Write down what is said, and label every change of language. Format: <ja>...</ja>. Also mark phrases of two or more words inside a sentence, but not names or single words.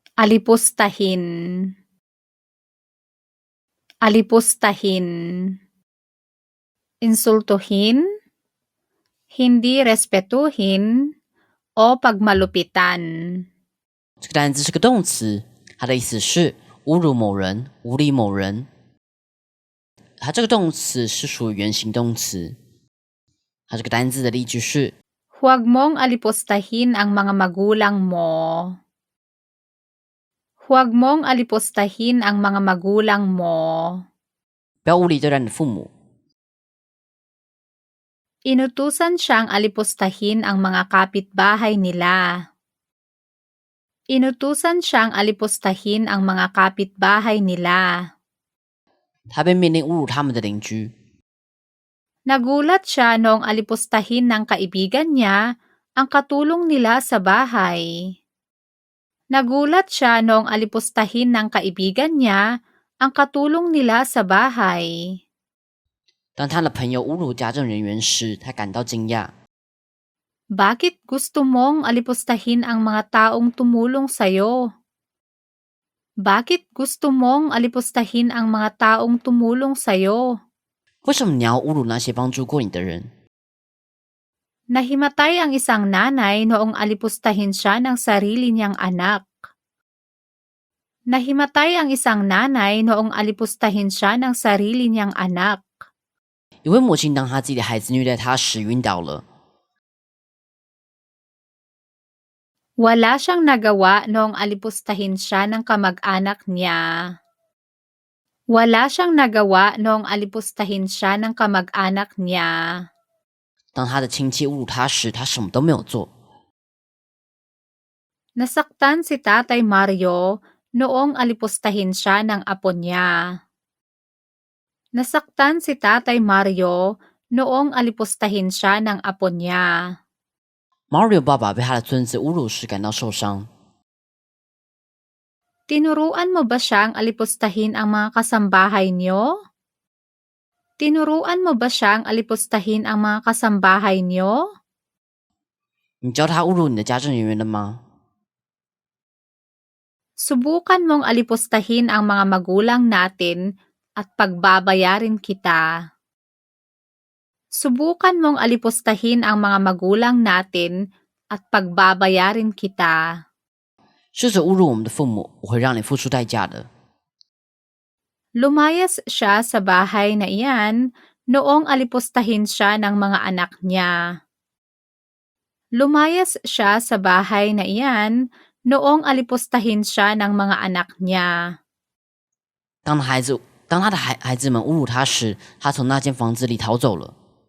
<tl>alipustahin, alipustahin, insultuhin, hindi respetuhin, o pagmalupitan.</tl> <zh>这个单字是个动词，它的意思是侮辱某人、无理某人。它这个动词是属于原形动词。它这个单字的例句是</zh> <tl>Huwag mong alipustahin ang mga magulang mo. Huwag mong alipustahin ang mga magulang mo.</tl> <zh>不要无理对待你的父母。</zh> <tl>Inutusan siyang alipustahin ang mga kapitbahay nila. Inutusan siyang alipustahin ang mga kapitbahay nila.</tl> <zh>他被命令侮辱他们的邻居。</zh> <tl>Nagulat siya noong alipustahin ng kaibigan niya ang katulong nila sa bahay. Nagulat siya noong alipustahin ng kaibigan niya ang katulong nila sa bahay.</tl> <zh>当他的朋友侮辱家政人员时，他感到惊讶。</zh> <tl>Bakit gusto mong alipustahin ang mga taong tumulong sa'yo? Bakit gusto mong alipustahin ang mga taong tumulong sa'yo?</tl> <zh>为什么你要侮辱那些帮助过你的人？</zh> <tl>Nahimatay ang isang nanay noong alipustahin siya ng sarili niyang anak. Nahimatay ang isang nanay noong alipustahin siya ng sarili niyang anak.</tl> <zh>一位母亲当她自己的孩子虐待她时晕倒了。</zh> <tl>Wala siyang nagawa noong alipustahin siya ng kamag-anak niya. Wala siyang nagawa noong alipustahin siya ng kamag-anak niya.</tl> <zh>当他的亲戚侮辱他时，他什么都没有做。</zh> <tl>Nasaktan si Tatay Mario noong alipustahin siya ng apo niya. Nasaktan si Tatay Mario noong alipustahin siya ng apo niya.</tl> <zh>Mario 爸爸被他的孙子侮辱时感到受伤。</zh> <tl>Tinuruan mo ba siyang alipustahin ang mga kasambahay niyo? Tinuruan mo ba siyang alipustahin ang mga kasambahay niyo?</tl> <zh>你教他侮辱你的家政人员了吗？</zh> <tl>Subukan mong alipustahin ang mga magulang natin at pagbabayarin kita. Subukan mong alipustahin ang mga magulang natin at pagbabayarin kita.</tl> <zh>试着侮辱我们的父母，我会让你付出代价的。</zh> <tl>Lumayas siya sa bahay na iyan noong alipustahin siya ng mga anak niya. Lumayas siya sa bahay na iyan noong alipustahin siya ng mga anak niya.</tl> <zh>当他的孩子们侮辱他时，他从那间房子里逃走了。</zh>